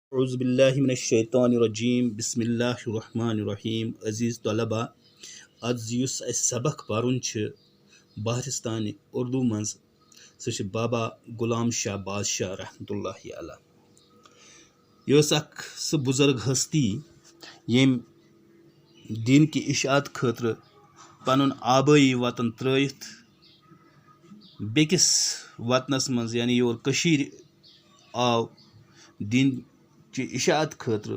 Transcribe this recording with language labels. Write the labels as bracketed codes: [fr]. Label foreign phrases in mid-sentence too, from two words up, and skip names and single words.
[ar] اعوذ باللہ من الشیطان الرجیم بسم اللہ الرحمن الرحیم [ks] عزیز طلبہ آز یُس اَسہِ سبق پرُن چھُ بہرِستانہِ اردوٗ منٛز سُہ چھُ بابا غلام شاہ بادشاہ [ar] رحمتہ اللہ علیہ. [ks] یہِ ٲس اکھ سُہ بُزرگ ہستی ییٚمۍ دیٖن کہِ اِشاعت خٲطرٕ پنُن آبٲیی وطن ترٲیِتھ بیٚکِس وطنس منٛز یعنی یور کٔشیٖرِ آو دیٖن چہِ اِشاعت خٲطرٕ.